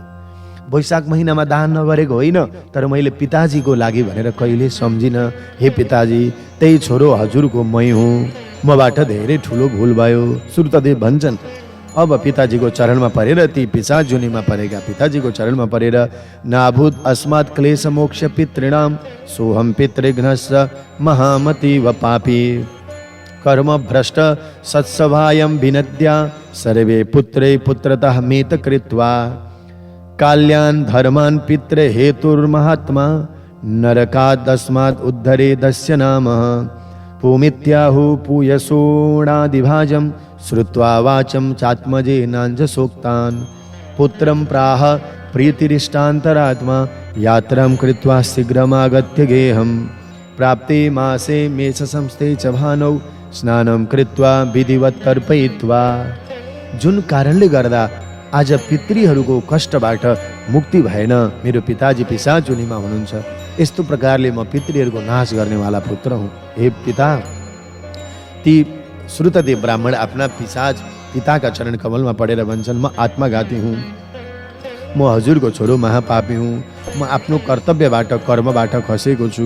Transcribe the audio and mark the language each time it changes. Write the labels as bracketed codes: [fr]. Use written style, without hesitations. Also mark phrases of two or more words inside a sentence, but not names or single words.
[ne] वैशाख महिनामा दान नगरेको होइन, तर मैले पिताजीको लागि भनेर कहिले सम्झिनँ। हे पिताजी, त्यही छोरो हजुरको मै हुँ। मबाट धेरै ठुलो भुल भयो। श्रुतदेव भन्छन्, अब पिताजीको चरणमा परेर, ती पिशाच योनिमा परेका पिताजीको चरणमा परेर, [sa] नाभूत अस्मात् क्लेश मोक्ष पितॄणाम सोहम पितृघ्नश्च महामति व पापी कर्म भ्रष्ट सत्सभायं विनद्या सर्वे पुत्रे पुत्रतः मेत कृत्वा काल्यान् धर्मान् पितृ हेतुर्महात्मा नरकादस्मात् उद्धरेदस्य नामः पूमित्याहु पूयसोणादिभाजं श्रुत्वा वाचं चात्मजेनाञ्जसोक्तान् पुत्रं प्राह प्रीतिरिष्टान्तरात्मा यात्रां कृत्वा शीघ्रमागत्य गेहं प्राप्ते मासे मेष संस्थे च भानौ स्नानं कृत्वा विधिवत् तर्पयित्वा। [ne] जुन कारणले गर्दा आज पितृहरूको कष्टबाट मुक्ति भएन, मेरो पिताजी पिशाच योनिमा हुनुहुन्छ। यस्तो प्रकारले म पितृहरूको नाश गर्नेवाला पुत्र हुँ। हे पिता, ती श्रुतदेव ब्राह्मण आफ्ना पिताका चरण कमलमा पढेर भन्छन्, म आत्मघाती हुँ, म हजुरको छोरो महापापी हुँ, म आफ्नो कर्तव्यबाट कर्मबाट खसेको छु।